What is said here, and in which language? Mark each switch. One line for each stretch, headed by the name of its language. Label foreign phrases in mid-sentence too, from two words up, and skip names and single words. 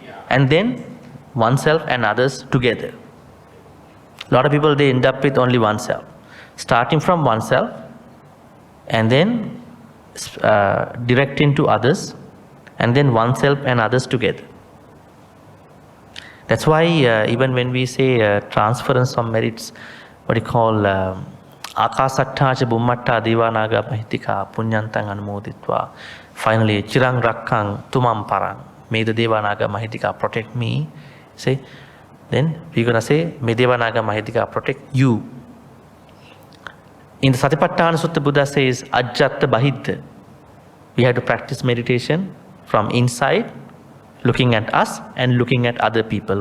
English: And then oneself and others together. A lot of people, they end up with only oneself. Starting from oneself, and then directing to others, and then oneself and others together. That's why even when we say transference of merits,
Pali: Akasatthacha Bhummatta Adhivanaga Mahitika Punyantang Anumoditva. Finally, Chirang Rakkang Tumam Parang.
English: May the Devanaga Mahitika protect me. Then we're going to say, may Devanaga Mahitika protect you. In the Satipatthana Sutta, Buddha says,
Pali: Ajjatta Bahidda.
English: We have to practice meditation from inside, looking at us and looking at other people.